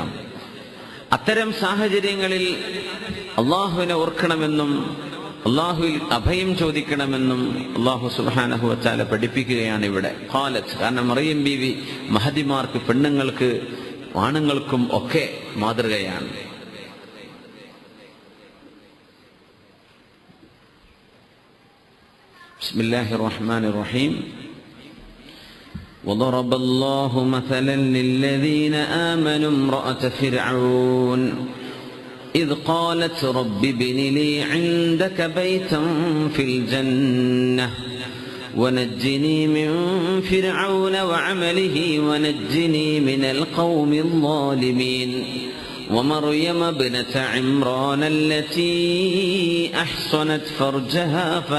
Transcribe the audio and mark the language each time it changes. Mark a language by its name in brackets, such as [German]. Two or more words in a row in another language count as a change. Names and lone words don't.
[Malayalam] അത്തരം സാഹചര്യങ്ങളിൽ അള്ളാഹുവിനെ ഓർക്കണമെന്നും അള്ളാഹുവിൽ അഭയം ചോദിക്കണമെന്നും [Arabic] الله سبحانه وتعالى [Malayalam] പഠിപ്പിക്കുകയാണ് ഇവിടെ. ഖാലത്ത്, കാരണം മറിയം ബീവി മഹദിമാർക്ക്, പെണ്ണുങ്ങൾക്ക്, ആണുങ്ങൾക്കും ഒക്കെ മാതൃകയാണ്. [Arabic] بسم الله الرحمن الرحيم. وضرب الله مثلا للذين آمنوا امرأة فرعون إذ قالت رب ابن لي عندك بيتا في الجنة ونجني من فرعون وعمله ونجني من القوم الظالمين ومريم ابنة عمران التي أحصنت فرجها